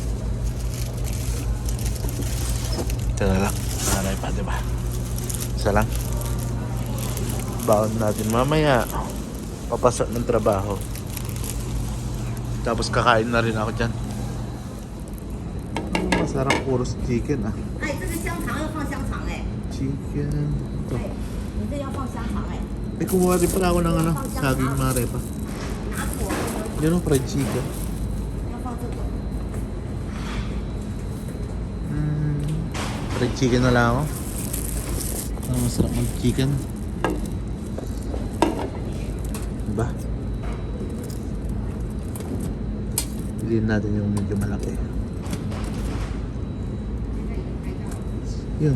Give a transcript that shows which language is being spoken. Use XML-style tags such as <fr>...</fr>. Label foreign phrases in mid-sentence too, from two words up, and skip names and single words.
<tl>Ito na lang. Nanay pa, diba? Isa lang. Baon natin mamaya. Papasok ng trabaho. Tapos kakain na rin ako dyan. Masarap puro chicken ah.</tl> <zh>哎，这是香肠，要放香肠哎。</zh> <tl>Chicken. Ito.</tl> <zh>你这要放香肠哎。</zh> <tl>Eh, kumuha rin pala ako ng saging mare pa.</tl> <zh>拿火，</zh> <tl>Yun ang</tl> <en>fried chicken.</en> <zh>要放这个。</zh> <en>Fried chicken</en> <tl>na lang ako. Masarap mag chicken. Diba? Piliin natin yung medyo malaki. Yun.</tl>